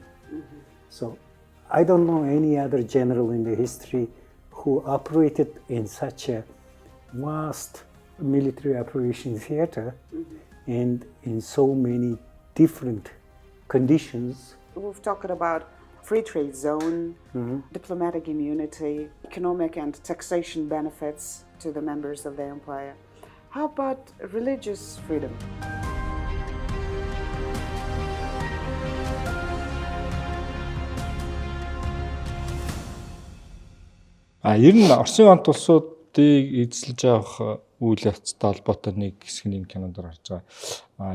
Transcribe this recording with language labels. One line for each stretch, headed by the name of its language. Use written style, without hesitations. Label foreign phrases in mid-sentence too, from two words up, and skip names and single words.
English: So I don't know any other general in the history who operated in such a vast military operation theater and in so many different conditions. We've talked about free trade zone, diplomatic immunity, economic and taxation benefits to the members of the empire. How about religious freedom?
Mongolian: Ер нь Оросын онт улсуудыг эзэлж авах үйл явцтай холбоотой нэг хэсэг юм кинонд гарч байгаа.